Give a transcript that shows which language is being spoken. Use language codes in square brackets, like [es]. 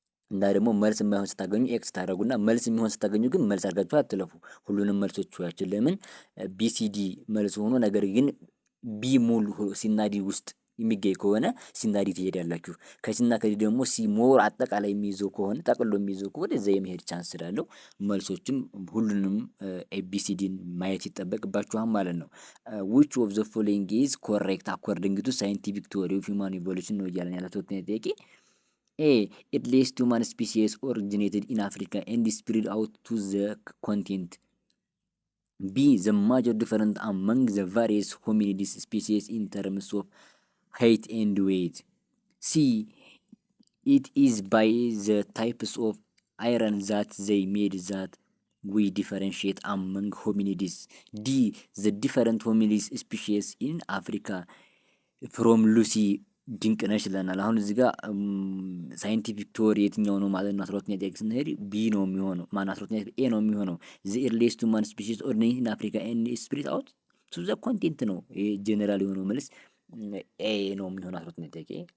[am] እና ደግሞ መልስ የማይሆን ስታገኙ ኤክስ ታደረጉና መልስ የሚሆን ስታገኙ ግን መልስ አድርጋችሁ አትለፉ። ሁሉንም መልሶች ያችን ለምን ቢሲዲ መልስ ሆኖ ነገር ግን ቢ ሙሉ ሲናዲ ውስጥ የሚገኝ ከሆነ ሲናዲ ትሄዳላችሁ። ከሲና ከዲ ደግሞ ሲ ሞር አጠቃላይ የሚይዘው ከሆነ ጠቅሎ የሚይዘው ከሆነ እዛ የመሄድ ቻንስ ስላለው መልሶችም ሁሉንም ኤቢሲዲን ማየት ይጠበቅባችኋል ማለት ነው። [en] ዊች ኦፍ ዘ ፎሎዊንግ ኢዝ ኮሬክት አኮርዲንግ ቱ ሳይንቲፊክ ቲዎሪ ኦፍ ሂውማን ኢቮሉሽን [am] ነው እያለን ያለ ተወጥኛ ጥያቄ። [en] ኤ ኢት ሌስት ሁማን ስፒሲስ ኦሪጂኔትድ ኢን አፍሪካ ኤንድ ስፕሪድ አውት ቱ ዘ ኮንቲኔንት። ቢ ዘ ማጆር ዲፈረንት አመንግ ዘ ቫሪየስ ሆሚኒዲስ ስፒሲስ ኢን ተርምስ ኦፍ height and weight. C it is by the types of iron that they made that we differentiate among hominids. D the different hominid species in Africa from Lucy [am] ድንቅነሽ ይለናል። አሁን እዚህ ጋር ሳይንቲፊክ ቲዎሪ የትኛው ነው ማለት ነው? 12ኛ ጥያቄ ስንሄድ ቢ ነው የሚሆነው። ማን 12ኛ ኤ ነው የሚሆነው። [en] the earliest human species originated in Africa and spread out to the continent [am] ነው። ይሄ ጄኔራል የሆነው መልስ ኤ ነው የሚሆነው 12ኛ ጥያቄ።